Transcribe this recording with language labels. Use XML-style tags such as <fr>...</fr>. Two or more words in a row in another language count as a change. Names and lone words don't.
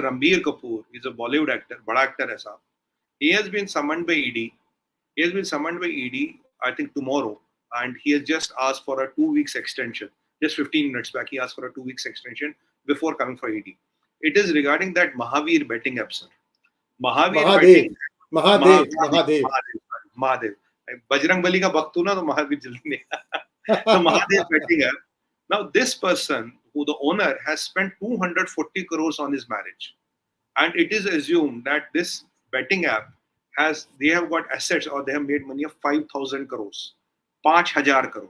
<en>Ranbir Kapoor is a Bollywood actor,</en> <hi>bada actor aisa.</hi> <en>He has been summoned by ED. I think tomorrow, and he has just asked for a 2 weeks extension. Just 15 minutes back, he asked for a 2 weeks extension before coming for ED. It is regarding that Mahavir betting app, sir. Mahadev.</en> <hi>Bajrangbali ka bhakt hu na, to Mahavir jaldi nahi.</hi> <en>So Mahadev betting app. Now this person, who the owner, has spent 240 crores on his marriage, and it is assumed that this betting app they have got assets, or they have made money of 5,000 crores, 5,000 crore.</en>